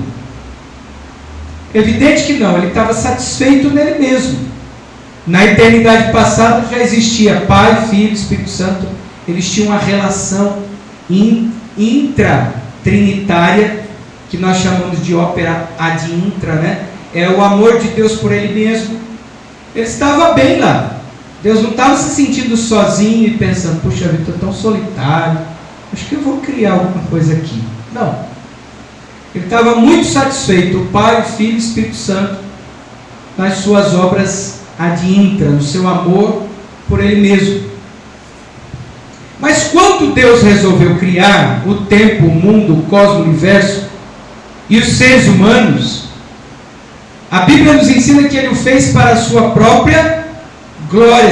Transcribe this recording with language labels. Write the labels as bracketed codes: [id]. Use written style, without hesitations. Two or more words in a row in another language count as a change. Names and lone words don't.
[pt] Evidente que não, Ele estava satisfeito nele mesmo. Na eternidade passada já existia Pai, Filho, Espírito Santo. Eles tinham uma relação intratrinitária, que nós chamamos de [la] ópera ad intra, [pt] né? É o amor de Deus por Ele mesmo. Ele estava bem lá. Deus não estava se sentindo sozinho e pensando, puxa vida, estou tão solitário, acho que eu vou criar alguma coisa aqui. Não. Ele estava muito satisfeito, o Pai, o Filho e o Espírito Santo, nas suas obras [la] ad intra, [pt] no seu amor por Ele mesmo. Mas quando Deus resolveu criar o tempo, o mundo, o cosmos, o universo e os seres humanos, a Bíblia nos ensina que Ele o fez para a sua própria glória.